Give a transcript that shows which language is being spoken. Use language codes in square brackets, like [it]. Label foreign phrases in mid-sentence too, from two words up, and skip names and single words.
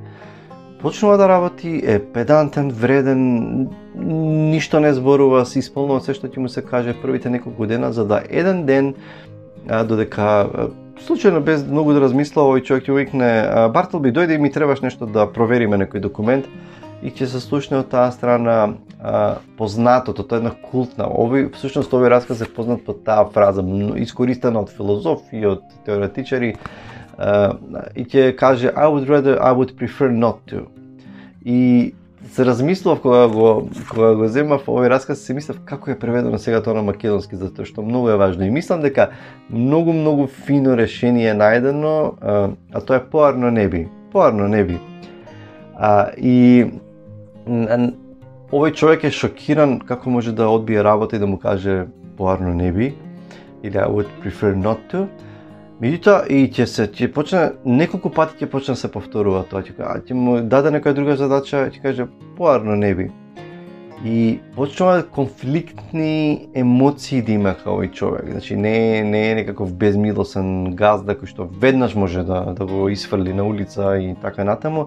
[mk] Почнува да работи, е педантен, вреден, ништо не зборува, се исполнува се што ќе му се каже првите неколку дена, за да еден ден, додека случајно без многу да размисла, овој човек ќе викне: Бартолби, дојде и ми требаш нешто да провериме некој документ. и ќе се слушне од таа страна познатото, тоа е една култна. Всушност овој расказ е познат по таа фраза, искористена од филозофи, од теоретичари, и ќе каже [en] I would prefer not to. [mk] И се размислував кога го земав овој расказ, се мислев како е преведено сега тоа на македонски, затоа што многу е важно. И мислам дека многу фино решение е најдено, а тоа е поарно не би. И овој човек е шокиран како може да одбие работа и да му каже поарно не би, или [en] I would prefer not to. [mk] Меѓутоа и ќе почне неколку пати ќе почне да се повторува тоа, ќе му даде некоја друга задача, ќе каже поарно не би. И почнува конфликтни емоции да има кај овој човек. Значи не е некаков безмилосен газда кој што веднаш може да го исфрли на улица и така натаму.